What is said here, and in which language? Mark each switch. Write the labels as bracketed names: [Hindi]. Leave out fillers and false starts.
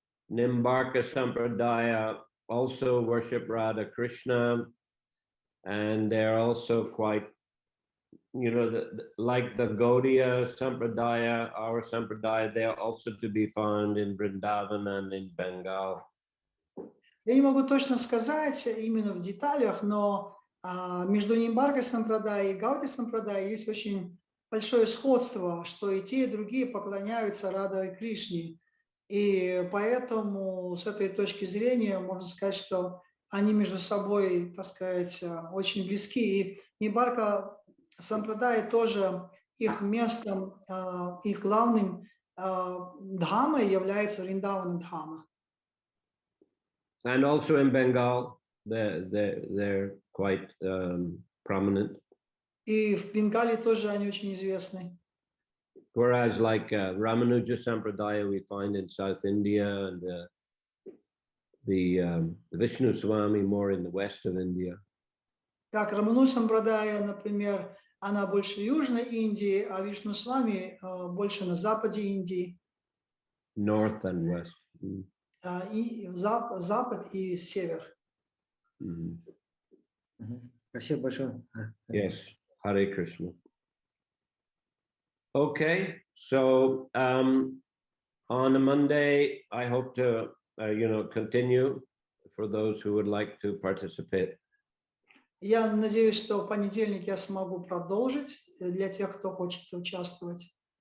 [English] Nimbarka Sampradaya also worship Radha Krishna, and they're also quite, like the Gaudiya Sampradaya, our Sampradaya, they're also to be found in Vrindavan and in Bengal. [Russian] Я не могу точно сказать именно в деталях, но между Нимбаркой Сампрадай и Гаудия Сампрадай есть очень большое сходство, что и те, и другие поклоняются Радха и Кришне. И поэтому с этой точки зрения можно сказать, что они между собой, так сказать, очень близки. И Нимбарка Сампрадай тоже их местом, их главным дхамой является Вриндавана Дхама. [English] And also in Bengal, they're quite prominent. [Russian] И в Бенгале тоже они очень известны. [English] Whereas like Ramanuja Sampradaya we find in South India, and the Vishnu Swami more in the west of India. [Russian] Как Рамануж Сампрадая, например, она больше в Южной Индии, а Вишну Свами больше на западе Индии. [English] North and west. [Russian] И запад и север. Спасибо большое. [English] Yes, Hare Krishna. Okay, so on a Monday, I hope to continue for those who would like to participate. [Russian] Я надеюсь, что в понедельник я смогу продолжить для тех, кто хочет участвовать.